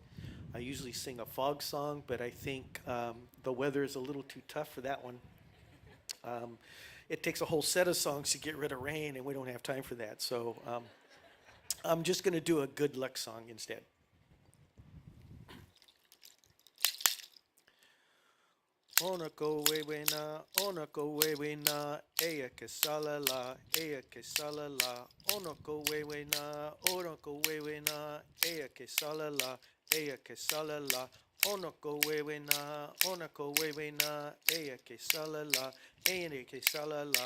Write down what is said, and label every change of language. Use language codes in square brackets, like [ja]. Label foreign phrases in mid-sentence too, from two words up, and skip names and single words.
[en] I usually sing a fog song, but I think the weather is a little too tough for that one. it takes a whole set of songs to get rid of rain, and we don't have time for that. So I'm just going to do a good luck song instead. Onako wewe na, eya ke salala, eya ke salala. Onako wewe na, eya ke salala, eya ke salala. Onako wewe na, eya ke salala, eya ke salala.